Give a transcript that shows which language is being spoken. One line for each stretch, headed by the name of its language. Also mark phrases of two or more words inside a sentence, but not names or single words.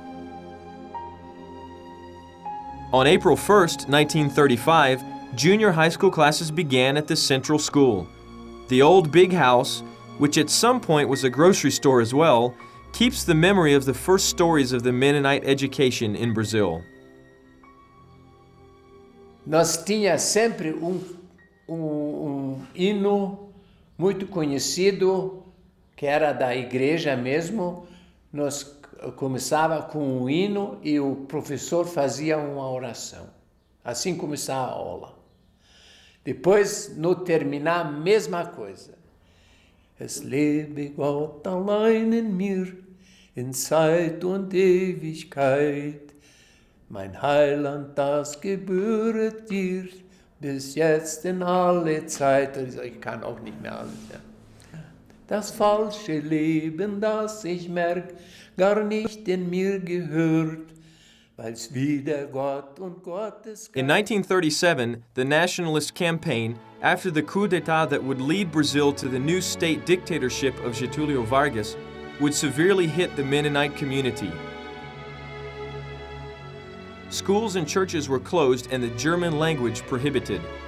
English: On April 1, 1935, junior high school classes began at the central school. The old big house, which at some point was a grocery store as well, keeps the memory of the first stories of the Mennonite education in Brazil.
Portuguese: Nós tinha sempre hino muito conhecido, que era da igreja mesmo. Nós começava com um hino e o professor fazia uma oração. Assim começava a aula. Depois, no terminar, a mesma coisa.
German: Es lebe Gott allein in mir, in Zeit und Ewigkeit. Mein Heiland, das gebühret dir, bis jetzt in alle Zeit. Ich kann auch nicht mehr alles. Ja. Das falsche Leben, das ich merk, gar nicht in mir gehört.
English: In 1937, the nationalist campaign, after the coup d'etat that would lead Brazil to the new state dictatorship of Getúlio Vargas, would severely hit the Mennonite community. Schools and churches were closed and the German language prohibited.